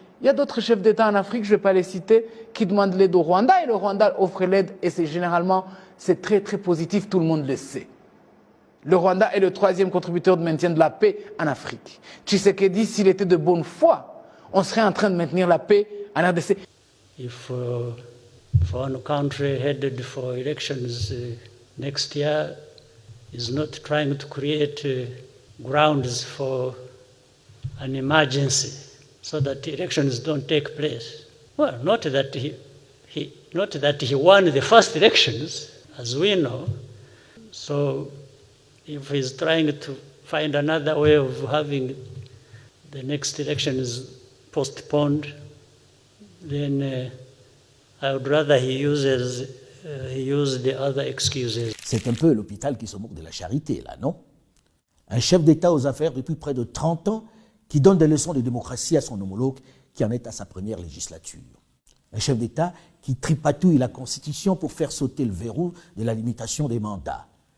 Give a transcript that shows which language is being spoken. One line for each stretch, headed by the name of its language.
French: Il y a d'autres chefs d'État en Afrique, je ne vais pas les citer, qui demandent l'aide au Rwanda, et le Rwanda offre l'aide, et c'est très très positif, tout le monde le sait. Le Rwanda est le 3e contributeur de maintien de la paix en Afrique. Tshisekedi, s'il était de bonne foi, on serait en train de maintenir la paix en RDC.
English: If one country headed for elections next year is not trying to create grounds for an emergency so that elections don't take place, well, not that he won the first elections, as we know. So if he's trying to find another way of having the next elections postponed, then I would rather he use the other excuses.
French: C'est un peu l'hôpital qui se moque de la charité, là, non? Un chef d'État aux affaires depuis près de 30 ans qui donne des leçons de démocratie à son homologue qui en est à sa première législature. Un chef d'État qui tripatouille la Constitution pour faire sauter le verrou de la limitation des mandats.